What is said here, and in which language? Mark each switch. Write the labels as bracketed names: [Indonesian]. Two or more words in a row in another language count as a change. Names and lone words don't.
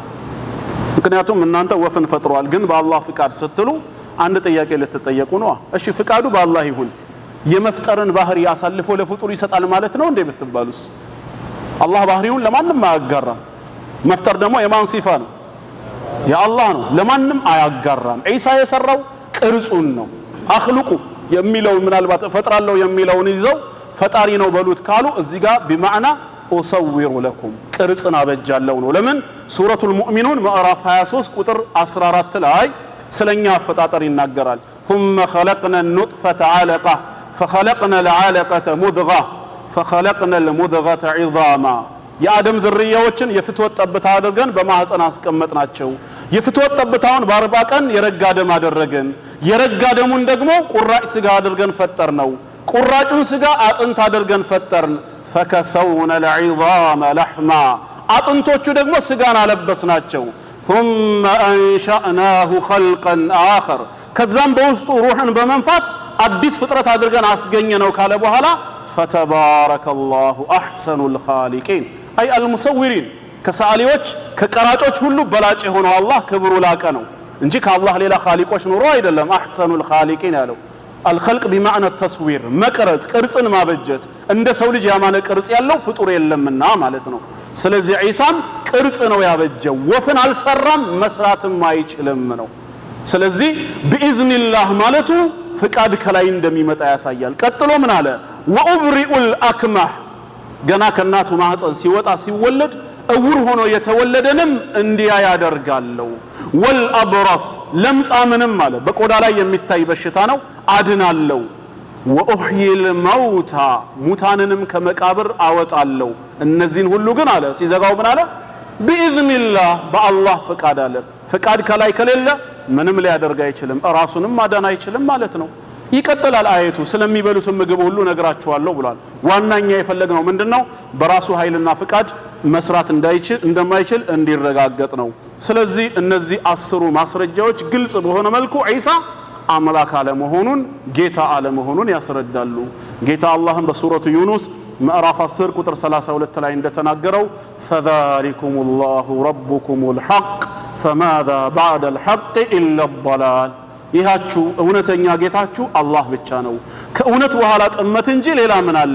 [Amharic] ምክንያቱም እናንተ ወፍን ፈጥሯል ግን በአላህ ፍቃድ ስትሉ አንድ ጥያቄ ልትጠየቁ ነው እሺ ፍቃዱ በአላህ ይሁን የመፍጠርን ባህሪ አሳልፎ ለፍጡር ይሰጣል ማለት ነው እንዴ ብትባሉስ አላህ ባህሪውን ለማንም አያጋራም መፍጠር ደግሞ የማን ሲፋ ነው የአላህ ነው ለማንም አያጋራም ዒሳ የሰራው ቅርጹን ነው አኽልቁ የሚለው ምናልባት ፈጥራለሁ የሚለውን ይዘው ፈጣሪ ነው በሉት ካሉ እዚህ ጋር [Arabic] بمعنى أصور لكم [Amharic] ቅርጽን አበጃለሁ ነው ለምን ሱረቱል ሙእሚኑን ምዕራፍ 23 ቁጥር 14 ላይ ስለኛ አፈጣጠር ይናገራል [Arabic] ثم خلقنا النطفة علقة فخلقنا العلقة مضغة فخلقنا المضغة عظاما [Amharic] የአደም ዝርያዎችን የፍትወት ጠብታ አድርገን በማህፀን አስቀመጥናቸው የፍትወት ጠብታውን በ40 ቀን የረጋ ደም አደረገን የረጋ ደሙን ደግሞ ቁራጭ ስጋ አድርገን ፈጠርነው ቁራጩን ስጋ አጥንት አድርገን ፈጠርን [Arabic] فكسونا العظام لحما [Amharic] አጥንቶቹ ደግሞ ስጋን አለበስናቸው [Arabic] ثم انشأناه خلقا آخر [Amharic] ከዛም በውስጡ ሩህን በመንፋት አዲስ ፍጥረት አድርገን አስገኘነው ካለ በኋላ [Arabic] فتبارك الله احسن الخالقين أي المصورين [Amharic] كساليوች ከቀራጮች ሁሉ በላጭ የሆነው አላህ ክብሩ ላቀ ነው እንጂ ከአላህ ሌላ ኻሊቆች ኑሮ አይደለም [Arabic] احسن الخالقين [Amharic] ያለው [Arabic] الخلق بمعنى التصوير [Amharic] መቅረጽ ቅርጽን ማበጀት እንደ ሰው ልጅ ያማነ ቅርጽ ያለው ፍጡር የለምና ማለት ነው ስለዚህ ዒሳም ቅርጽ ነው ያበጀው ወፍን አልሰራም መስራትም አይችልም ነው ስለዚህ بإذنillah ማለቱ ፍቃድ ከላይ እንደሚመጣ ያሳያል ቀጥሎ ምን አለ [Arabic] وأبرئ الأكمه [Amharic] ገና ከናቱ ማህፀን ሲወጣ ሲወለድ እውር ሆኖ የተወለደንም እንዲያ ያደርጋለው ወልአብራስ ለምጻምንም አለ በቆዳ ላይ የሚታይ በሽታ ነው አድናለው [Arabic] وأحيي الموتى [Amharic] ሙታንንም ከመቃብር አወጣለው እነዚህን ሁሉ ግን አለ ሲዘጋው ምን አለ بإذنillah በአላህ ፍቃድ አለ ፍቃድ ከላይ ከሌለ ምንም ሊያደርግ አይችልም ራሱንም ማዳን አይችልም ማለት ነው ይቀጥላል አየቱ ስለሚበሉት ምግብ ሁሉ ነግራችኋለሁ ብሏል። ዋናኛ የፈለግነው ምንድነው? በራሱ ኃይልና ፍቃድ መስራት እንደማይችል እንዲረጋገጥ ነው። ስለዚህ እነዚህ 10 ማስረጃዎች ግልጽ በሆነ መልኩ ዒሳ አምላክ አለመሆኑን ጌታ አለመሆኑን ያስረዳሉ። ጌታ አላህም በሱረቱ ዩኑስ ምዕራፍ 10 ቁጥር 32 ላይ እንደተናገረው [Arabic] فذلكم الله ربكم الحق فماذا بعد الحق إلا الضلال [Amharic] ይሃችሁ እውነተኛ ጌታችሁ አላህ ብቻ ነው ከእውነት በኋላ ጥመት እንጂ ሌላ ምን አለ?